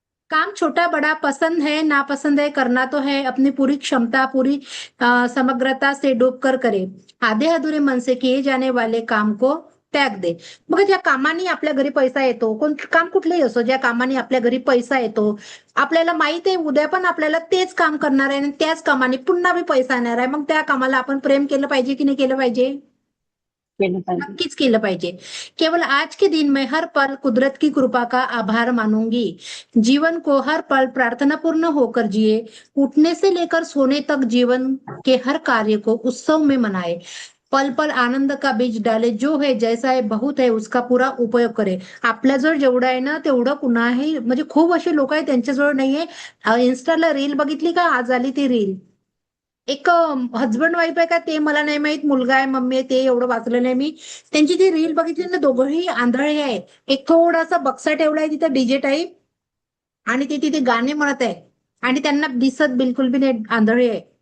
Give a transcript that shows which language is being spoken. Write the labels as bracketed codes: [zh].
[hi] काम छोटा बड़ा पसंद है नापसंद है करना तो है, अपनी पूरी क्षमता पूरी समग्रता से डूबकर करे, आधे अधुरे मन से किए जाने वाले काम को त्याग दे. [mr] बघा, ज्या कामाने आपल्या घरी पैसा येतो, काम कुठलंही असो, ज्या कामाने आपल्या घरी पैसा येतो, आपल्याला माहित आहे उद्या पण आपल्याला तेच काम करणार आहे आणि त्याच कामाने पुन्हा बी पैसा येणार आहे, मग त्या कामाला आपण प्रेम केलं पाहिजे की नाही केलं पाहिजे? केलं पाहिजे. नक्कीच केलं पाहिजे. [hi] केवल आज के दिन में हर पल कुदरत की कृपा का आभार मानूंगी, जीवन को हर पल प्रार्थना पूर्ण होकर जिए, उठने से लेकर सोने तक जीवन के हर कार्य को उत्सव में मनाए, पल पल आनंद का बीज डाले, जो है जैसा है बहुत है उसका पुरा उपयोग करे. [mr] आपल्याजवळ जेवढं आहे ना तेवढं कुणाही, म्हणजे खूप असे लोक आहेत त्यांच्याजवळ नाहीये. इन्स्टाला रील बघितली का? आज आली ती रील, एक हजबंड वाईफ आहे का ते मला नाही माहित, मुलगा आहे मम्मी आहे, ते एवढं वाचलं नाही मी. त्यांची ती रील बघितली ना, दोघंही आंधळे आहेत. एक थोडासा बक्सा ठेवलाय तिथं डीजे टाईप आणि ते तिथे गाणे म्हणत आहे आणि त्यांना दिसत बिलकुल बी नाही, आंधळे आहे.